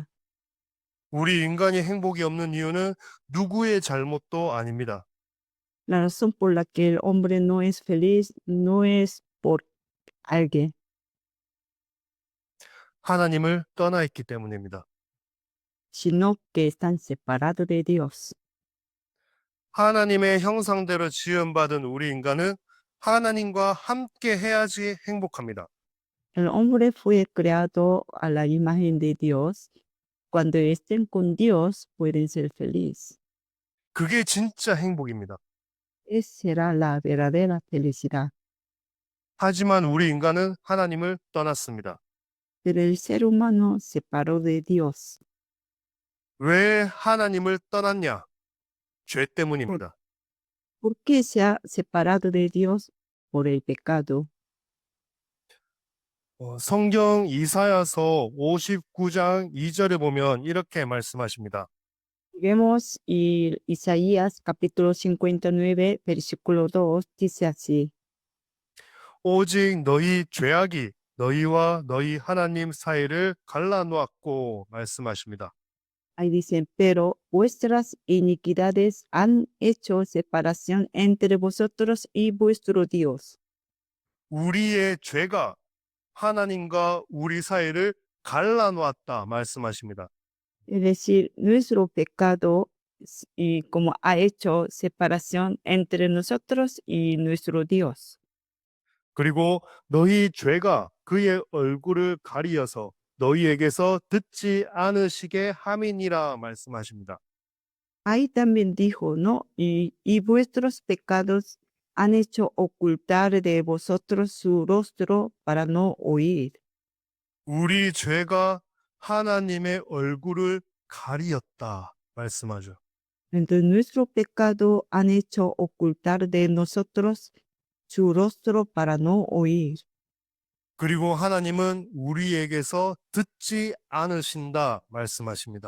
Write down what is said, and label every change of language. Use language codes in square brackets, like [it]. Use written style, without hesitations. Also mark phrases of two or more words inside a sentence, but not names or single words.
[ko] 우리 인간이 행복이 없는 이유는 누구의 잘못도 아닙니다. [es] La razón por la que el hombre no es feliz no es por alguien, [ko] 하나님을 떠나 있기 때문입니다. [es] sino que están separados de Dios. [ko] 하나님의 형상대로 지음받은 우리 인간은 하나님과 함께 해야지 행복합니다. [es] El hombre fue creado a la imagen de Dios Cuando estén con Dios, pueden ser felices. [ko] 그게 진짜 행복입니다. [es] Esa será la verdadera felicidad. [ko] 하지만 우리 인간은 하나님을 떠났습니다. [es] Pero el ser humano se separó de Dios. [ko] 왜 하나님을 떠났냐? 죄 때문입니다. [es] ¿Por qué se ha separado de Dios? Por el pecado. [ko] 성경 이사야서 59장 2절에 보면 이렇게 말씀하십니다. [es] Vemos y Isaías capítulo 59, versículo 2, dice así. [ko] 오직 너희 죄악이 너희와 너희 하나님 사이를 갈라놓았고 말씀하십니다. [es] Ahí dicen, pero vuestras iniquidades han hecho separación entre vosotros y vuestro Dios. [ko] 우리의 죄가 하나님과 우리 사이를 갈라놓았다 말씀하십니다. [es] Es decir, nuestro pecado y como ha hecho separación entre nosotros y nuestro Dios. [ko] 그리고 너희 죄가 그의 얼굴을 가리어서 너희에게서 듣지 않으시게 함이니라 말씀하십니다. [es] Ahí también dijo, ¿no? Y vuestros pecados han hecho ocultar de vosotros su rostro para no oír. [ko] 우리 죄가 하나님의 얼굴을 가리었다 말씀하죠. [es] Entonces nuestro pecado han hecho ocultar de nosotros su rostro para no oír. [ko] 그리고 하나님은 우리에게서 듣지 않으신다 말씀하십니다.